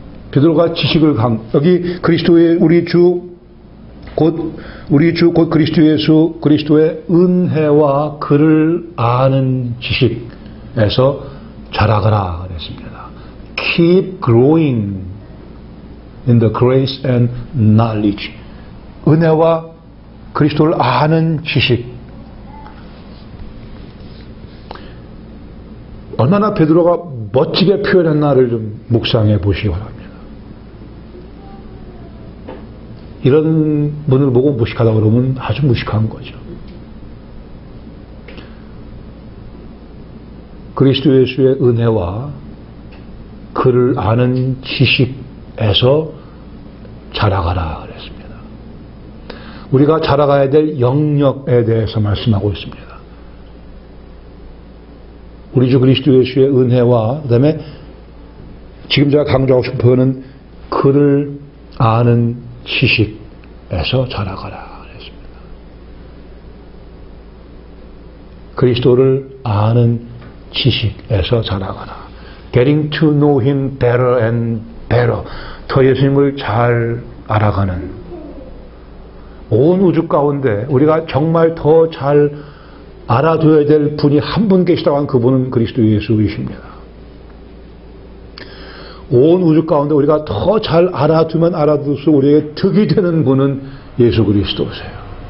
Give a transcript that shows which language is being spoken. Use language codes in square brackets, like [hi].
[ko] 베드로가 지식을 여기 그리스도의 우리 주 곧 그리스도 예수 그리스도의 은혜와 그를 아는 지식에서 자라가라 그랬습니다. [en] Keep growing in the grace and knowledge. [ko] 은혜와 그리스도를 아는 지식. 얼마나 베드로가 멋지게 표현했나를 좀 묵상해 보시기 바랍니다. 이런 분을 보고 무식하다 그러면 아주 무식한 거죠. 그리스도 예수의 은혜와 그를 아는 지식에서 자라가라 그랬습니다. 우리가 자라가야 될 영역에 대해서 말씀하고 있습니다. 우리 주 그리스도 예수의 은혜와 그다음에 지금 제가 강조하고 싶은 표현은 그를 아는 지식에서 자라가라 그랬습니다. 그리스도를 아는 지식에서 자라가라. [en] Getting to know Him better and better. [ko] 더 예수님을 잘 알아가는, 온 우주 가운데 우리가 정말 더 잘 알아둬야 될 분이 한 분 계시다고 한 그분은 그리스도 예수이십니다. 온 우주 가운데 우리가 더 잘 알아두면 알아둘수록 우리에게 득이 되는 분은 예수 그리스도세요.